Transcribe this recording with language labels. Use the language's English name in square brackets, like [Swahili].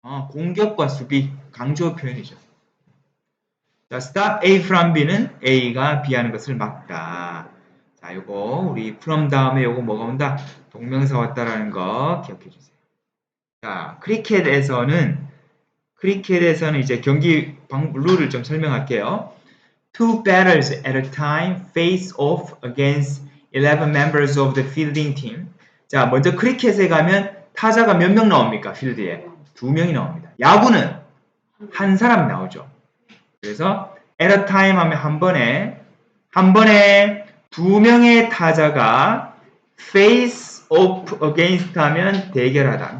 [Korean] 공격과 수비 강조 표현이죠. 자, [English] stop A from B [Korean] 는 A가 B 하는 것을 막다. 자, 요거 우리 from 다음에 요거 뭐가 온다? 동명사 왔다라는 거 기억해 주세요. 자, 크리켓에서는 크리켓에서는 이제 경기 룰을 좀 설명할게요. [English] Two batters at a time face off against 11 members of the fielding team. [Korean] 자, 먼저 크리켓에 가면 타자가 몇 명 나옵니까? 필드에 2명이 나옵니다. 야구는 한 사람 나오죠. 그래서 at a time 하면 한 번에 2명의 타자가 face off against 하면 대결하다.